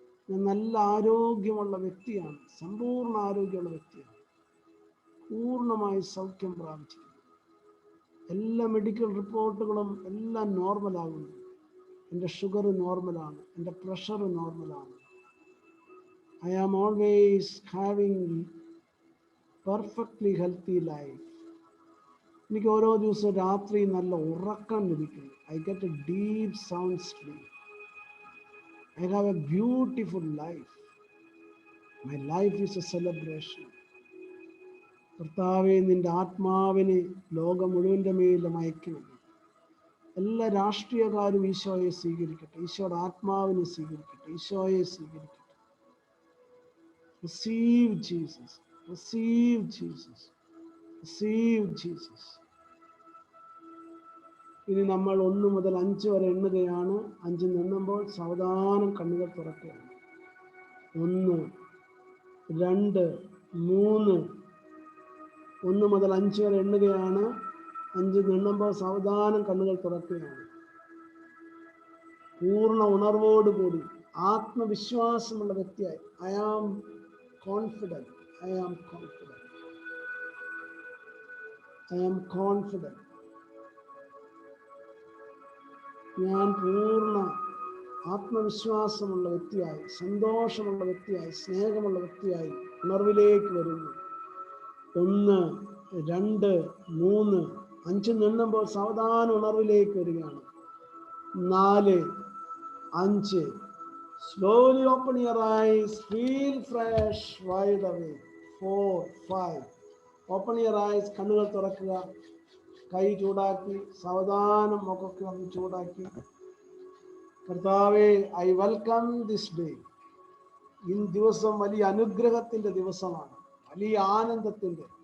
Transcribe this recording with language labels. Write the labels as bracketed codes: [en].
[ml] ഞാൻ നല്ല ആരോഗ്യമുള്ള വ്യക്തിയാണ്, സമ്പൂർണ്ണ ആരോഗ്യമുള്ള വ്യക്തിയാണ്. പൂർണ്ണമായി സൗഖ്യം പ്രാപിച്ചിരിക്കുന്നു. എല്ലാ മെഡിക്കൽ റിപ്പോർട്ടുകളും എല്ലാം നോർമലാകുന്നു. എൻ്റെ ഷുഗർ നോർമലാണ്, എൻ്റെ പ്രഷർ നോർമലാണ്. [en] I am always having perfectly healthy life. [ml] എനിക്ക് ഓരോ ദിവസവും രാത്രി നല്ല ഉറക്കം ലഭിക്കുന്നു. [en] I get a deep sound sleep. I have a beautiful life. My life is a celebration. [ml] കർത്താവേ, നിന്റെ ആത്മാവിനെ ലോകം മുഴുവൻ്റെ മേലും അയക്കണമേ. എല്ലാ രാഷ്ട്രീയക്കാരും ഈശോയെ സ്വീകരിക്കട്ടെ, ഈശോയുടെ ആത്മാവിനെ സ്വീകരിക്കട്ടെ, ഈശോയെ സ്വീകരിക്കട്ടെ. [en] Receive Jesus, receive Jesus, receive Jesus. [ml] ഇനി നമ്മൾ 1 മുതൽ 5 വരെ എണ്ണുകയാണ്. 5 എണ്ണുമ്പോൾ സാവധാനം കണ്ണുകൾ തുറക്കുകയാണ്. 1, 2, 3. 1 മുതൽ 5 വരെ എണ്ണുകയാണ്. 5 എണ്ണുമ്പോൾ സാവധാനം കണ്ണുകൾ തുറക്കുകയാണ്. പൂർണ്ണ ഉണർവോടുകൂടി ആത്മവിശ്വാസമുള്ള വ്യക്തിയായി [en] I am confident. I am confident. I am confident. [ml] ഞാൻ പൂർണ്ണ ആത്മവിശ്വാസമുള്ള വ്യക്തിയായി, സന്തോഷമുള്ള വ്യക്തിയായി, സ്നേഹമുള്ള വ്യക്തിയായി ഉണർവിലേക്ക് വരുന്നു. 1, 2, 3, 5 എണ്ണുമ്പോൾ സാവധാനം ഉണർവിലേക്ക് വരികയാണ്. 4, 5. [en] Slowly open your eyes, feel fresh, wide awake. 4, 5. Open your eyes, [ml] കണ്ണുകൾ തുറക്കുക. കൈ ചൂടാക്കി സാവധാനം മുഖമൊക്കെ ഒന്ന് ചൂടാക്കി. കർത്താവേ, [en] I welcome this day. [ml] ഈ ദിവസം വലിയ അനുഗ്രഹത്തിന്റെ ദിവസമാണ്, വലിയ ആനന്ദത്തിന്റെ.